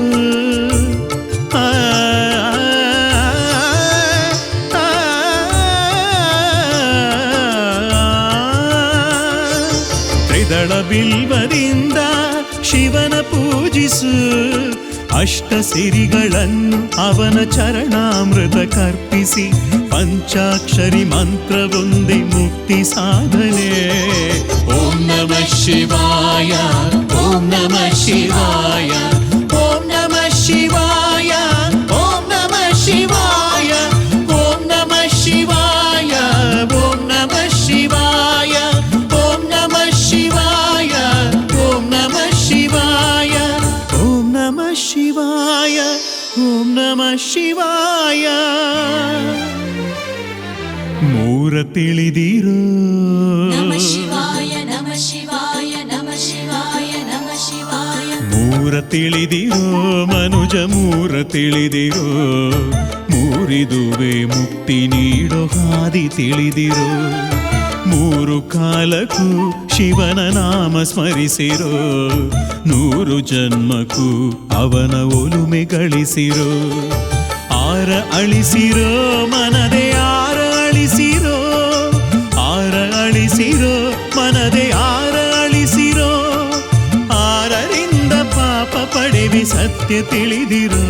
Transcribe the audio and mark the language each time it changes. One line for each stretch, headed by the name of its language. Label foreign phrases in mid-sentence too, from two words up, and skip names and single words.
Kannada: ತ್ರಿದಳ ಬಿಲ್ವದಿಂದ ಶಿವನ ಪೂಜಿಸು, ಅಷ್ಟ ಸಿರಿಗಳನ್ನು ಅವನ ಚರಣಾಮೃತ ಕರ್ಪಿಸಿ, ಪಂಚಾಕ್ಷರಿ ಮಂತ್ರವೊಂದೇ ಮುಕ್ತಿ ಸಾಧನೆ.
Sanskrit: ಓಂ ನಮಃ ಶಿವಾಯ, ಓಂ ನಮಃ ಶಿವಾಯ, ಓಂ ನಮಃ ಶಿವಾಯ, ಓಂ ನಮಃ ಶಿವಾಯ, ಓಂ ನಮಃ ಶಿವಾಯ, ಓಂ ನಮಃ ಶಿವಾಯ, ಓಂ ನಮಃ ಶಿವಾಯ, ಓಂ ನಮಃ ಶಿವಾಯ, ಓಂ ನಮಃ ಶಿವಾಯ, ಓಂ ನಮಃ ಶಿವಾಯ.
Kannada: ಮೂರ ತಿಳಿದಿರೋ
Sanskrit: ನಮಃ ಶಿವಾಯ ನಮಃ ಶಿವಾಯ ನಮಃ ಶಿವಾಯ ನಮಃ ಶಿವಾಯ.
Kannada: ಮೂರ ತಿಳಿದಿರೋ ಮನುಜ, ಮೂರ ತಿಳಿದಿರೋ, ಮೂರಿದುವೆ ಮುಕ್ತಿ ನೀಡೋ ಹಾದಿ ತಿಳಿದಿರೋ, ಮೂರು ಕಾಲಕ್ಕೂ ಶಿವನ ನಾಮ ಸ್ಮರಿಸಿರೋ, 100 ಜನ್ಮಕ್ಕೂ ಅವನ ಒಲುಮೆ ಗಳಿಸಿರೋ, ಆರ ಅಳಿಸಿರೋ ಮನದೆ ಆರ ಅಳಿಸಿರೋ, ಆರ ಅಳಿಸಿರೋ ಮನದೆ ಆರ ಅಳಿಸಿರೋ, ಆರರಿಂದ ಪಾಪ ಪಡೆವಿ ಸತ್ಯ ತಿಳಿದಿರೋ.